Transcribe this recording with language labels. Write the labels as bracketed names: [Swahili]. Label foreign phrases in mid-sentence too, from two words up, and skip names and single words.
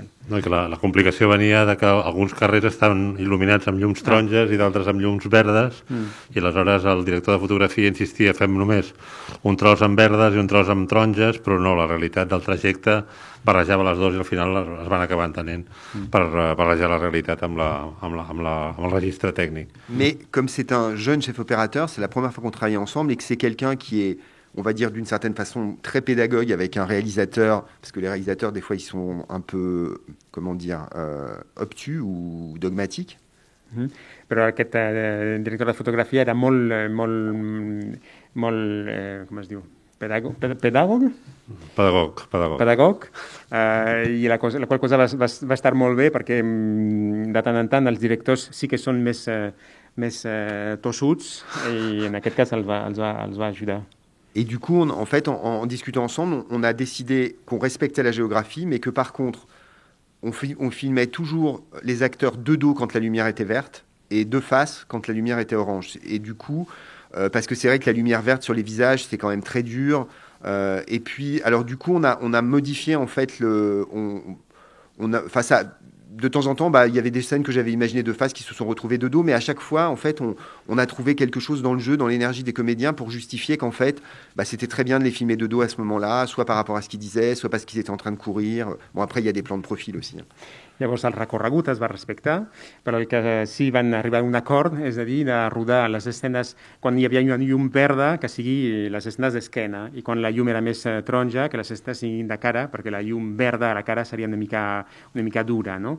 [Catalan] No, que la complicació venia de que alguns carrers estaven il·luminats amb llums taronges i d'altres amb llums verdes, i aleshores el director de fotografia insistia, fem només un tros amb verdes i un tros amb taronges, però no, la realitat del trajecte barrejava les dues i al final es van acabar entenent per barrejar la realitat amb el registre tècnic. [French] Mais comme c'est un jeune chef opérateur, c'est la première fois qu'on travaille ensemble et que c'est quelqu'un qui est, on va dire d'une certaine façon, très pédagogue avec un réalisateur, parce que les réalisateurs, des fois, ils sont un peu, comment dire, obtus ou dogmatiques. [Catalan] Però aquest director de fotografia era molt com es diu? Pedagog? Pedagog. I la qual cosa va estar molt bé perquè de tant en tant els directors sí que són més tossuts i en aquest cas els va ajudar. [French] Et du coup, en fait, en discutant ensemble, on a décidé qu'on respectait la géographie, mais que par contre, on filmait toujours les acteurs de dos quand la lumière était verte et de face quand la lumière était orange. Et du coup, parce que c'est vrai que la lumière verte sur les visages, c'est quand même très dur. Et puis, alors du coup, on a modifié en fait de temps en temps, il y avait des scènes que j'avais imaginées de face qui se sont retrouvées de dos, mais à chaque fois, en fait, on a trouvé quelque chose dans le jeu, dans l'énergie des comédiens pour justifier qu'en fait, c'était très bien de les filmer de dos à ce moment-là, soit par rapport à ce qu'ils disaient, soit parce qu'ils étaient en train de courir. Bon, après, il y a des plans de profil aussi. [Catalan] Llavors el recorregut es va respectar, però el que sí van arribar a un acord, és a dir, de rodar les escenes quan hi havia una llum verda, que sigui les escenes d'esquena, i quan la llum era més taronja, que les escenes siguin de cara, perquè la llum verda a la cara seria una mica dura, no?